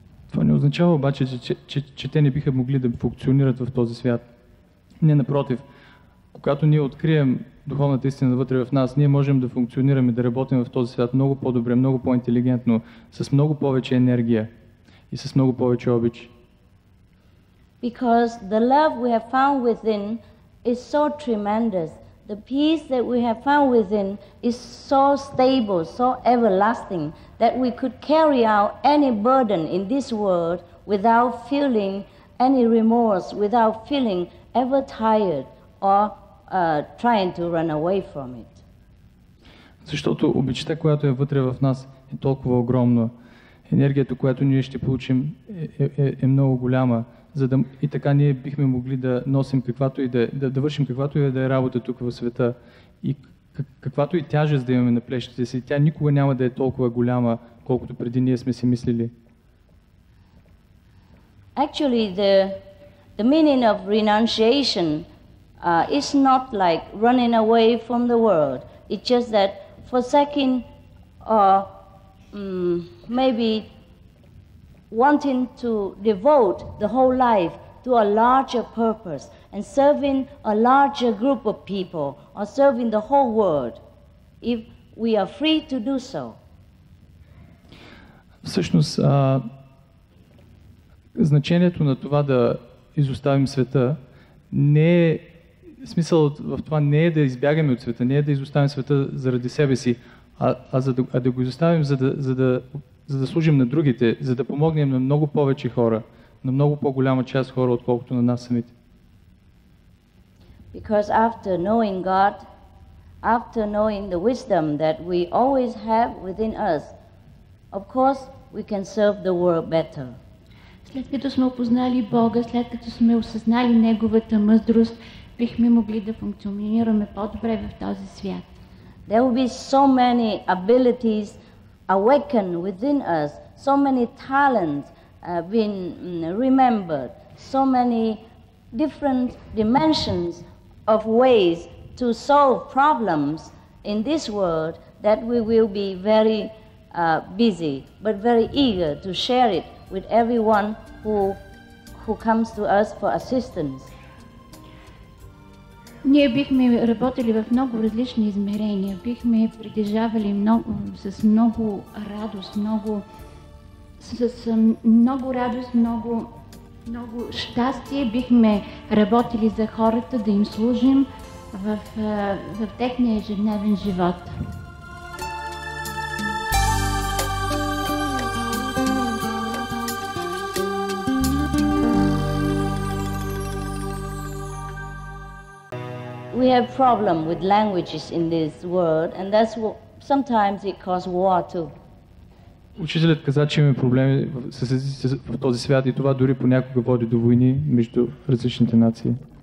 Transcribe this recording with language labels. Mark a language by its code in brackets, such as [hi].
[bg] Това не означава обаче, че те не биха могли да функционират в този свят. Не, напротив, когато ние открием духовната истина вътре в нас, ние можем да функционираме, да работим в този свят много по-добре, много по-интелигентно, с много повече енергия и с много повече обич. [en] Because the love we have found within is so tremendous the peace that we have found within is so stable, so everlasting, that we could carry out any burden in this world without feeling any remorse, without feeling ever tired or trying to run away from it. [bg] Защото обичта, която е вътре в нас, е толкова огромна. Енергията, която ние ще получим, е много голяма. И така ние бихме могли да носим каквато и да вършим каквато и да е работа тук в света. И каквато и тяжест да имаме на плещите си, тя никога няма да е толкова голяма, колкото преди ние сме си мислили. [en] Actually, the meaning of renunciation is not like running away from the world. It's just that forsaking or maybe wanting to devote the whole life to a larger purpose and serving a larger group of people or serving the whole world, if we are free to do so. [bg] Всъщност, значението на това да изоставим света не е, смисъл в това не е да избягаме от света, не е да изоставим света заради себе си, а да го изоставим, за да служим на другите, за да помогнем на много повече хора, на много по-голяма част хора, отколкото на нас самите. [en] Because after knowing God, after knowing the wisdom that we always have within us, of course we can serve the world better. [bg] След като сме опознали Бога, след като сме осъзнали Неговата мъдрост, бихме могли да функционираме по-добре в този свят. [en] There will be so many abilities awakened within us, so many talents being remembered, so many different dimensions of ways to solve problems in this world that we will be very busy, but very eager to share it with everyone who comes to us for assistance. [bg] Ние бихме работили в много различни измерения, бихме притежавали с много радост, много щастие, бихме работили за хората, да им служим в техния ежедневен живот. [en] We have problem with languages in this world, and that's what sometimes it causes war too. [bg] Учителят каза, че имаме проблеми в този свят и това дори понякога води до войни между различните нации.